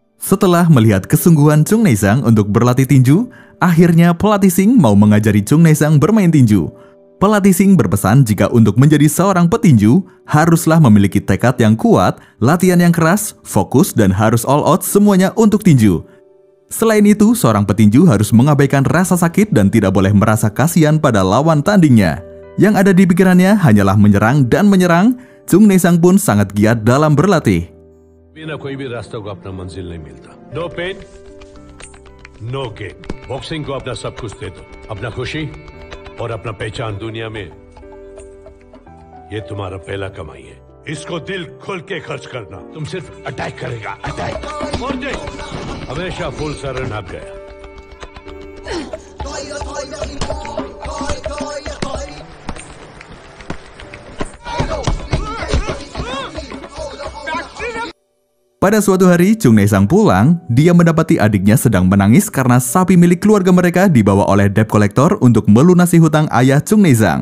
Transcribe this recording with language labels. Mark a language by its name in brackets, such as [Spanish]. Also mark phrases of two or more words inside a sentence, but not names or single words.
[Indonesian] Setelah melihat kesungguhan Chung Nae-sang untuk berlatih tinju, akhirnya pelatih Sing mau mengajari Chung Nae-sang bermain tinju. Pelatih Sing berpesan jika untuk menjadi seorang petinju, haruslah memiliki tekad yang kuat, latihan yang keras, fokus, dan harus [English] all out [Indonesian] semuanya untuk tinju. Selain itu, seorang petinju harus mengabaikan rasa sakit dan tidak boleh merasa kasihan pada lawan tandingnya. Yang ada di pikirannya hanyalah menyerang dan menyerang. Chung Nae-sang pun sangat giat dalam berlatih. [Hindi] बिना कोई भी रास्ता को अपना मंजिल नहीं मिलता। [English] no pain no gain. [Hindi] बॉक्सिंग को अपना सब कुछ दे दो, अपना खुशी और अपना पहचान दुनिया में। ये तुम्हारा पहला कमाई है, इसको दिल खोल के खर्च करना। तुम सिर्फ अटैक करेगा, अटैक और दे। हमेशा फुल सर नाप गया। [Indonesian] Pada suatu hari, Chung Nae-sang pulang, dia mendapati adiknya sedang menangis karena sapi milik keluarga mereka dibawa oleh [English] debt collector [Indonesian] untuk melunasi hutang ayah Chung Nae-sang.